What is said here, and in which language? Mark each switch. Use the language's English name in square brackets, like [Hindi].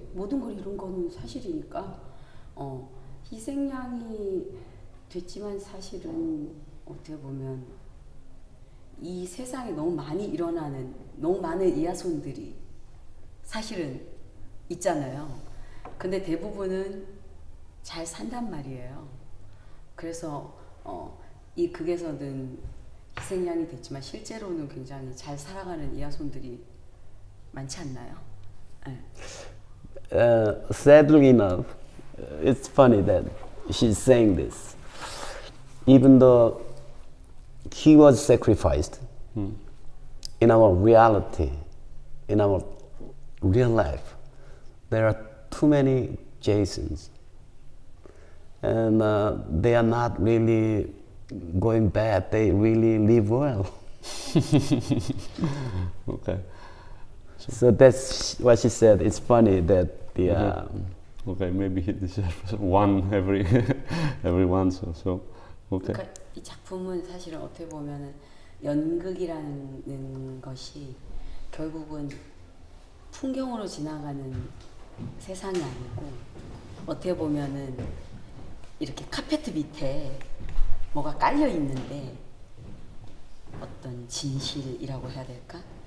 [Korean] 모든 걸 이룬 거는 사실이니까, 희생양이 됐지만 사실은 어떻게 보면 이 세상에 너무 많이 일어나는 너무 많은 이하손들이 사실은 있잖아요. 근데 대부분은 잘 산단 말이에요. 그래서 이 극에서는 희생양이 됐지만 실제로는 굉장히 잘 살아가는 이하손들이 많지 않나요? 네. [English] Sadly enough, it's funny that she's saying this. Even though he was sacrificed in our reality, in our real life, there are too many Jasons. And they are not really going bad, they really live well. Okay. So that's what she said. It's funny that the. Okay, maybe he deserves one every once or so. Okay. [Korean] 그러니까 이 작품은 사실은 어떻게 보면은 연극이라는 것이 결국은 풍경으로 지나가는 세상이 아니고 어떻게 보면은 이렇게 카페트 밑에 뭐가 깔려 있는데 어떤 진실이라고 해야 될까?